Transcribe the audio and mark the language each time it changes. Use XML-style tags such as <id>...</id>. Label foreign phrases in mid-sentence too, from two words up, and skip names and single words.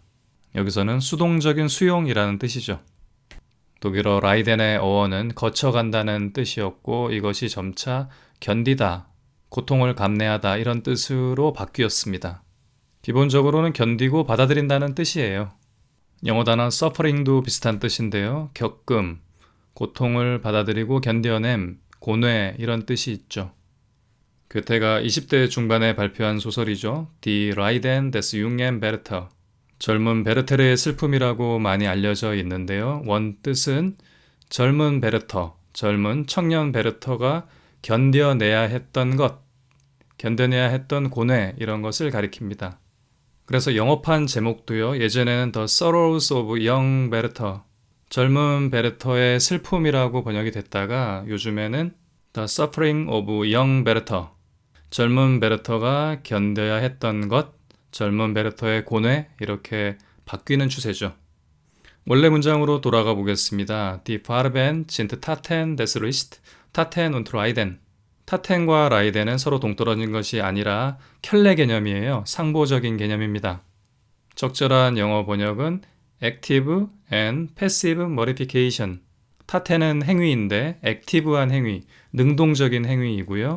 <ko>여기서는 수동적인 수용이라는 뜻이죠. 독일어 라이덴의 어원은 거쳐간다는 뜻이었고 이것이 점차 견디다, 고통을 감내하다 이런 뜻으로 바뀌었습니다. 기본적으로는 견디고 받아들인다는 뜻이에요. 영어 단어 suffering도 비슷한 뜻인데요. 겪음, 고통을 받아들이고 견뎌냄, 고뇌 이런 뜻이 있죠. 괴테가 20대 중반에 발표한 소설이죠. Die Leiden des jungen Werther, 젊은 베르테르의 슬픔이라고 많이 알려져 있는데요. 원 뜻은 젊은 베르터, 젊은 청년 베르터가 견뎌내야 했던 것, 견뎌내야 했던 고뇌 이런 것을 가리킵니다. 그래서 영어판 제목도요. 예전에는 The Sorrows of Young Werther, 젊은 베르터의 슬픔이라고 번역이 됐다가 요즘에는 The Suffering of Young Werther, 젊은 베르터가 견뎌야 했던 것, 젊은 베르터의 고뇌 이렇게 바뀌는 추세죠. 원래 문장으로 돌아가 보겠습니다.</ko> <de>Die Farben sind Taten des Lichts, Taten und Leiden.</de> <ko>타텐과 라이덴은 서로 동떨어진 것이 아니라 켤레 개념이에요. 상보적인 개념입니다. 적절한 영어 번역은</ko> <en>Active and Passive Modification.</en> <ko>타텐은 행위인데 액티브한 행위, 능동적인 행위이고요.</ko>